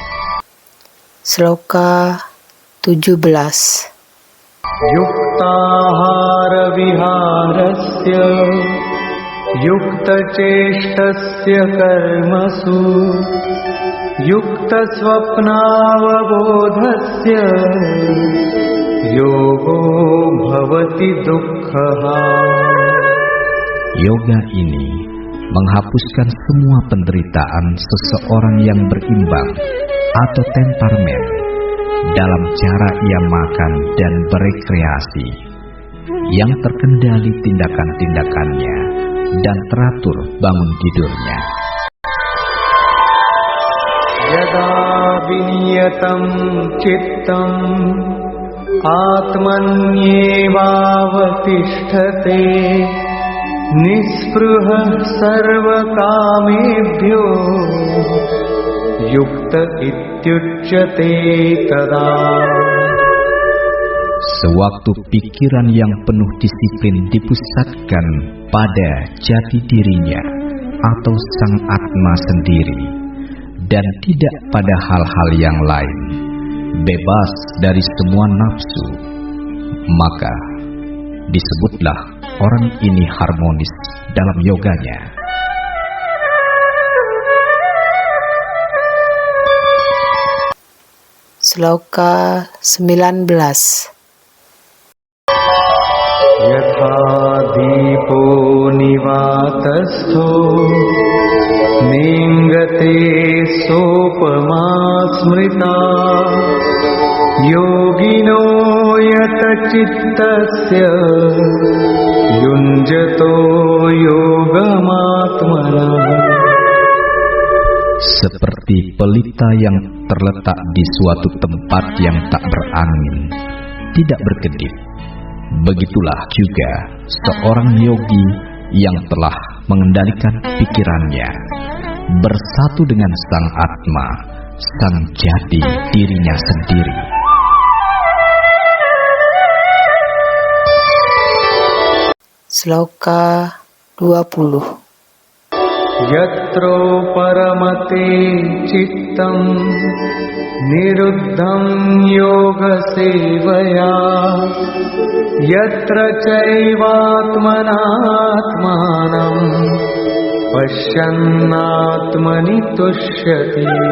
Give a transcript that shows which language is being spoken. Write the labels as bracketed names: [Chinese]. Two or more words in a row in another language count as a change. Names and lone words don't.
[Indonesian] Sloka 17. [Sanskrit] युक्ताहार विहारस्य युक्तचेष्टस्य कर्मसु युक्तस्वप्नावबोधस्य योगो भवति दुःख. [Indonesian] Yoga ini menghapuskan semua penderitaan seseorang yang berimbang atau temperamen dalam cara ia makan dan berekreasi, yang terkendali tindakan-tindakannya dan teratur bangun tidurnya. [Sanskrit] यदा विनियतं चित्तम् आत्मन्येवावतिष्ठते निस्पृह सर्वकामेभ्यो युक्त इत्युच्यते तदा. [Indonesian] Sewaktu pikiran yang penuh disiplin dipusatkan pada jati dirinya atau sang Atma sendiri dan tidak pada hal-hal yang lain, bebas dari semua nafsu, maka disebutlah orang ini harmonis dalam yoganya. Sloka 19. [Sanskrit] यथा दीपो निवातस्थो निङ्गते सोपमा स्मृता योगिनो यत चित्तस्य युञ्जतो योगमात्मना. [Indonesian] Seperti pelita yang terletak di suatu tempat yang tak berangin, tidak berkedip, begitulah juga seorang yogi yang telah mengendalikan pikirannya, bersatu dengan sang Atma, sang jati dirinya sendiri. Sloka 20. [Sanskrit] यत्रो परमते चित्तं निरुद्धं योग सेवया यत्र चैवात्मनात्मानं पश्यन्नात्मनि तुष्यति.